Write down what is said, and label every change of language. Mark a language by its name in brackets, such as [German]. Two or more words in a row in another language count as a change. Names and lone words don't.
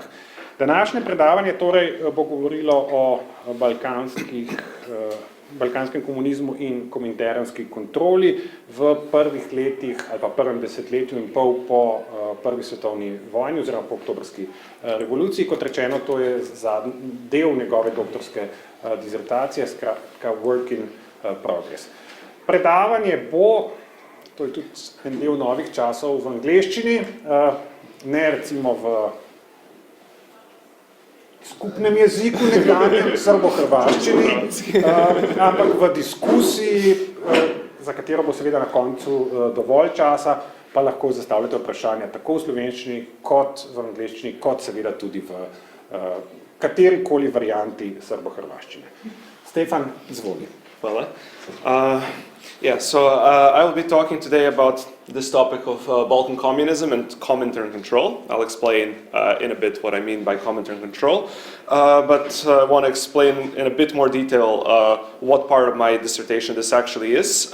[Slovenian] Današnje predavanje torej bo govorilo o balkanskem komunizmu in kominternski kontroli v prvih letih ali pa prvem desetletju in pol po prvi svetovni vojni oziroma po oktobrski revoluciji. Kot rečeno, to je del njegove doktorske dizertacije, skratka [English] work in progress. [Slovenian] Predavanje bo, to je tudi en del novih časov, v angleščini, ne recimo v skupnem jeziku, nekdanjem srbo-hrvaščini, ampak v diskusiji, za katero bo seveda na koncu dovolj časa, pa lahko zastavljate vprašanja tako v slovenščini, kot v angleščini, kot seveda tudi v katerikoli varianti srbo-hrvaščine. Stefan, izvoli. Hvala. [English] I will be talking today about this topic of Balkan communism and Comintern Control. I'll explain in a bit what I mean by Comintern Control, but I want to explain in a bit more detail what part of my dissertation this actually is.